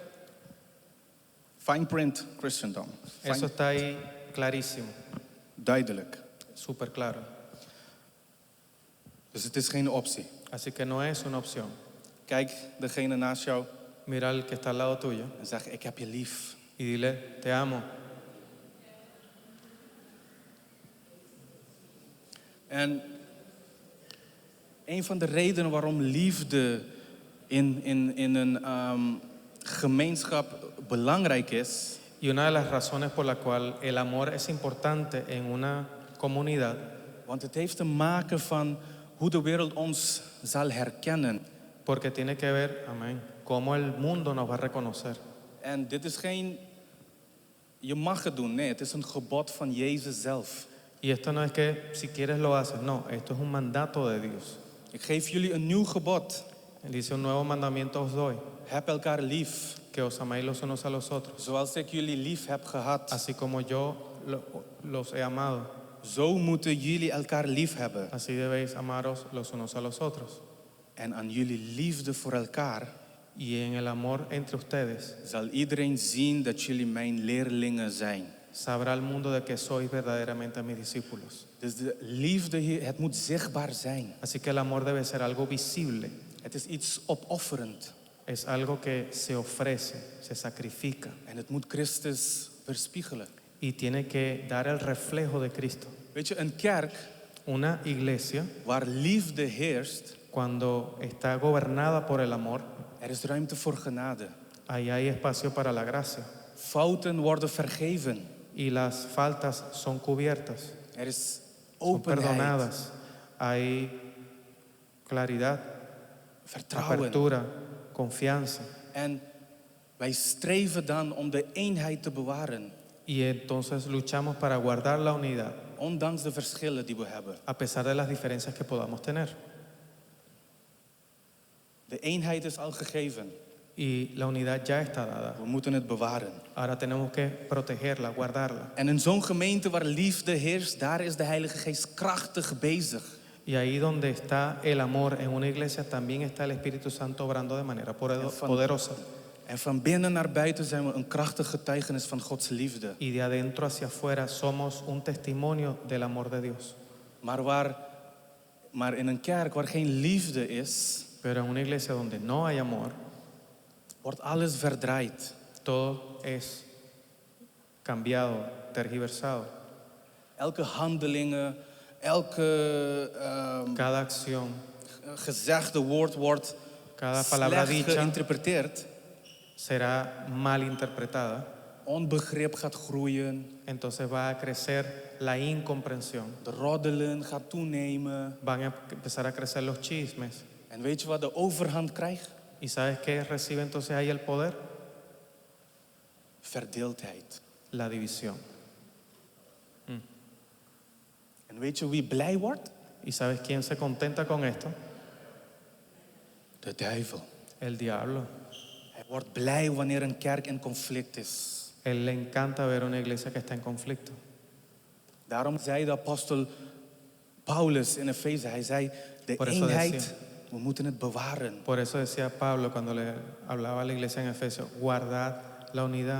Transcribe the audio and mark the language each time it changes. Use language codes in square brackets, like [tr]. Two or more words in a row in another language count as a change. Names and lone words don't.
[en] Fine print Christendom. [es] Eso está ahí clarísimo, [nl] Duidelijk. [es] súper claro. [nl] Dus het is geen optie. [es] Así que no es una opción. [nl] Kijk degene naast jou [es] Mira al que está al lado tuyo [nl] en zeg, ik heb je lief. [es] y dile, te amo. [nl] En Een van de redenen waarom liefde in een gemeenschap belangrijk is, [es] Y una de las razones por la cual el amor es importante en una comunidad, [nl] want het heeft te maken van hoe de wereld ons zal herkennen. [es] porque tiene que ver, amén, cómo el mundo nos va a reconocer. [nl] En dit is geen, je mag het doen, nee, het is een gebod van Jezus zelf. [es] Y esto no es que si quieres lo haces, no, esto es un mandato de Dios. [nl] Ik geef jullie een nieuw gebod. [es] Él dice, un nuevo mandamiento os doy, [nl] Heb elkaar lief, [es] que os améis los unos a los otros, [nl] zoals ik jullie lief heb gehad. [es] así como yo los he amado, [nl] Zo moeten jullie elkaar lief hebben. [es] así debéis amaros los unos a los otros. [nl] En aan jullie liefde voor elkaar [es] Y en el amor entre ustedes [nl] zal iedereen zien dat jullie mijn leerlingen zijn. [es] sabrá el mundo de que sois verdaderamente mis discípulos. [nl] Dus de liefde hier, het moet zichtbaar zijn. [es] Así que el amor debe ser algo visible, [nl] Het is iets opofferend. [es] es algo que se ofrece, se sacrifica [nl] En het moet Christus weerspiegelen. [es] y tiene que dar el reflejo de Cristo. [nl] Weet je, een kerk [es] Una iglesia, [nl] waar liefde heerst, [es] cuando está gobernada por el amor, [nl] er is ruimte voor genade. [es] ahí hay espacio para la gracia [nl] Fouten worden vergeven. [es] y las faltas son cubiertas, [nl] Er is [es] son [nl] openheid, [es] perdonadas, hay claridad, [nl] vertrouwen. [es] apertura, confianza. [nl] En wij streven dan om de eenheid te bewaren, [es] Y entonces luchamos para guardar la unidad [nl] ondanks de verschillen die we hebben. [es] a pesar de las diferencias que podamos tener. [nl] De eenheid is al gegeven. [es] Y la unidad ya está dada. [nl] We moeten het bewaren. [es] Ahora tenemos que protegerla, guardarla. [nl] En in zo'n gemeente waar liefde heerst, daar is de Heilige Geest krachtig bezig. [es] Y ahí donde está el amor en una iglesia, también está el Espíritu Santo obrando de manera poderosa. [nl] En van binnen naar buiten zijn we een krachtig getuigenis van Gods liefde. [es] Y de adentro hacia afuera somos un testimonio del amor de Dios. [nl] Maar in een kerk waar geen liefde is, [es] Pero en una iglesia donde no hay amor, [nl] wordt alles verdraaid. [es] todo es cambiado, tergiversado. [nl] Elke handelingen, elke [es] Cada acción, [nl] gezegde woord wordt [es] cada palabra [nl] slecht [es] dicha [nl] geïnterpreteerd. [es] será mal interpretada. [nl] Onbegrip gaat groeien. [es] Entonces va a crecer la incomprensión. [nl] De roddelen gaat toenemen. [es] Van a empezar a crecer los chismes. [nl] En weet je wat de overhand krijgt? [es] ¿Y sabes qué recibe entonces ahí el poder? [nl] Verdeeldheid. [es] La división. [nl] En weet je wie blij wordt? [es] ¿Y sabes quién se contenta con esto? [nl] De duivel. [es] El diablo. [nl] Hij wordt blij wanneer een kerk in conflict is. [es] Él le encanta ver una iglesia que está en conflicto. [nl] Daarom zei de apostel Paulus in Efeze, hij zei, de [es] Por eso [nl] eenheid, [es] decía. [nl] we moeten het bewaren. [es] Por eso decía Pablo cuando le hablaba a la iglesia en Efesios, guardad la unidad,